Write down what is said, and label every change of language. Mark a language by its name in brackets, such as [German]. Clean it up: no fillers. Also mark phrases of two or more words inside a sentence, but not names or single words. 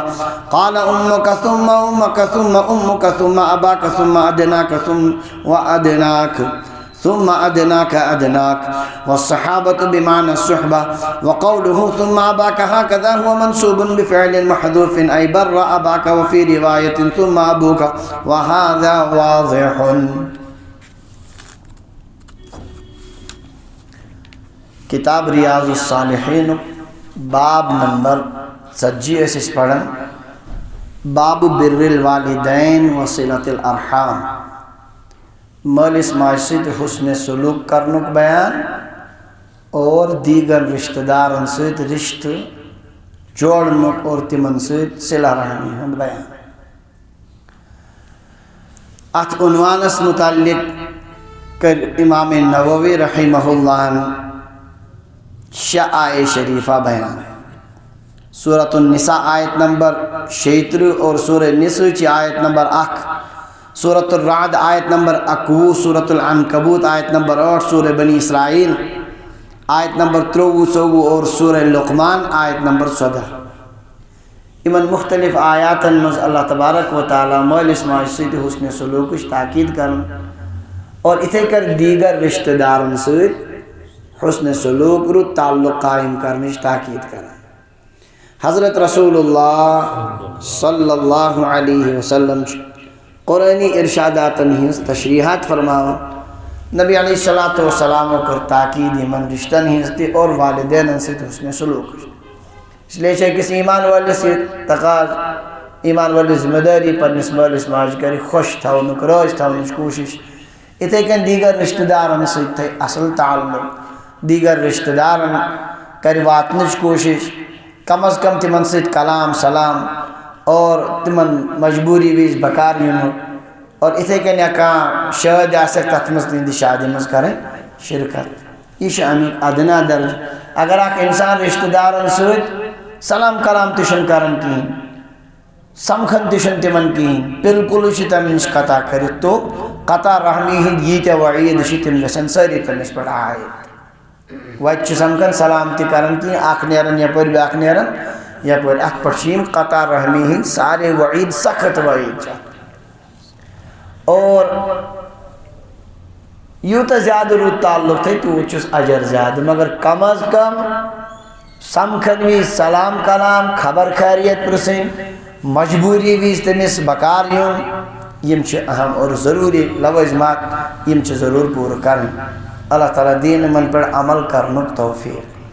[Arabic] قال: أمك ثم أمك ثم أمك ثم أباك ثم أدناك ثم وأدناك ثم أدناك أدناك. والصحابة بمعنى الصحبة. وقوله ثم أباك هكذا هو منصوب بفعل محذوف، أي بر أباك. وفي رواية: ثم أبوك، وهذا واضح. [Kashmiri] کتاب ریاض الصالحین باب نمبر 37 اس پڑھن باب [Arabic] بر الوالدین وصلۃ الارحام، [Kashmiri] مالس ماجہ سۭتۍ حسن سلوک کرنک بیان اور دیگر رشتہ دارن سۭتۍ رشتہ جوڑنک اور تمن سۭتۍ صلہ رحمی ہند بیان۔ اتھ عنوانس متعلق کر امام نووی رحمہ اللہ آیت شریفہ بیان۔ سورۃ النساء آیت نمبر 76 اور سورہ نساء چی آیت نمبر 1، سورۃ الرعد آیت نمبر 21، سورۃ العنکبوت آیت نمبر 8، سورہ بنی اسرائیل آیت نمبر 33 اور سورہ لقمان آیت نمبر 14۔ امن مختلف آیاتن مز اللہ تبارک و تعالی مالس ماجہ سۭتۍ حسن سلوکش تاکید کرن اور اتھے کر دیگر رشتہ دارن سۭتۍ حسن سلوک رو تعلق قائم کرنے تاکید کریں۔ حضرت رسول اللہ صلی اللہ علیہ وسلم قرآنی ارشادات ہنس تشریحات فرماؤ، نبی علیہ السلام کر تاکید من رشتہ ہنس تی [Urdu] اور والدین سے حسن سلوک۔ اس لیے کسی ایمان والے سے [Kashmiri] تقاض ایمان والی ذمہ داری پر نسبت اسماج کری خوش تھاؤنک روز تھاؤنک کوشش اتھے کن دیگر رشتہ دارن سے اصل تعلق دیگر رشتہ دارن کری واتنچ کوشش، کم از کم تمن سۭتۍ کلام سلام اور تمن مجبوری ویز بکار یونک اور اتھے کن کان شاد آسک تتھ مز تہندِ شادی مز کریں شرکت۔ یہ امیک ادنا درج۔ اگر اکھ انسان رشتہ دارن سۭتۍ سلام کلام تشن کرن کہین، سمکھن تشن تمن کہین، بالکل تم نش قطع کرت تو قطع رحمی ہند یہ وعید تم گھن ساری تمس پہ عائد۔ وتہ سمکھن سلام تہ کرن کی اکھ نیرن یپر بیاکھ نیرن یپر، اتھ پہ قطع رحمی ہند سارے وعید سخت وعید۔ اور یوتہ زیادہ رُت تعلق تھے توت چھُس اجر زیادہ، مگر کم از کم سمکھن وز سلام کلام خبر خیریت پرسن مجبوری وز تمس بکار یون یم چھ اہم اور ضروری لوازمات یم چھ ضرور پور کرن۔ اللہ تعالیٰ دین من پر عمل کرنک توفیق۔